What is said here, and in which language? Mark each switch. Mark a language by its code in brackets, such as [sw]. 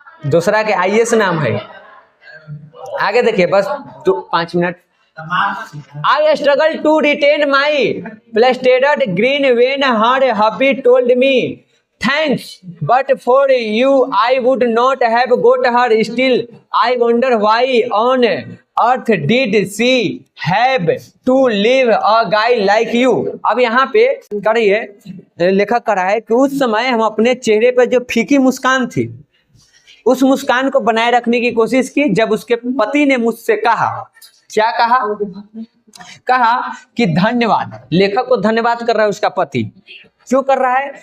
[hi] दूसरा के IAS नाम है, आगे देखिए, बस 5 minute. [en] I struggled to retain my plastered grin when her hubby told me, thanks, but for you I would not have got her. Still I wonder why on earth did she have to leave a guy like you। [hi] अब यहाँ पे करिए, लेखक कर रहा है कि उस समय हम अपने चेहरे पर जो फीकी मुस्कान थी, उस मुस्कान को बनाए रखने की कोशिश की। जब उसके पति ने मुझसे कहा, क्या कहा कि धन्यवाद, लेखक को धन्यवाद कर रहा है उसका पति, क्यों कर रहा है?